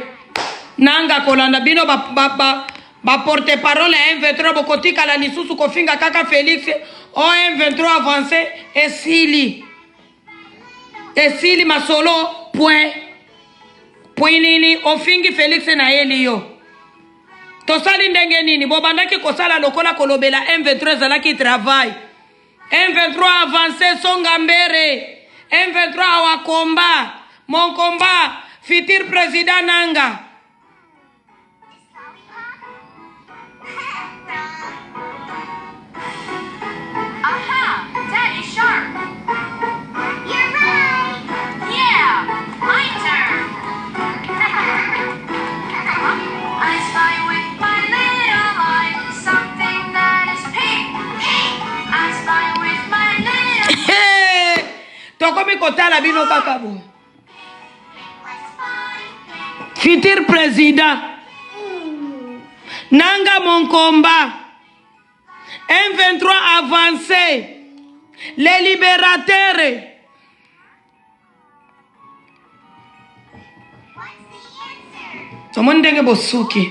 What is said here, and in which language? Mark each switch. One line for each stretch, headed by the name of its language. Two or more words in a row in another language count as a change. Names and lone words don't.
Lingala: Nanga kolanda bino ba
French: porte parole
Lingala: M23 bokotika la lisusu kofinga kaka Félix o M23
French: avancé et
Lingala: sili masolo point nini ofingi Félix na yeli yo. Tosali ndenge nini bobandaki kosala lokola kolobela M23 zalaki travail.
French: M23 avancé Songambere. M23 awa combat. Mon combat. Futur président Nanga.
English: Aha, that is sharp. You're right. Yeah, my turn. I spy with my little eye something that is pink. I spy with my little
Lingala: Tokomi kotala bino kaka bo.
French: Futur président Nanga mon combat. M23 avancé. Les libérateurs.
Lingala: Omoni ndenge bosuki.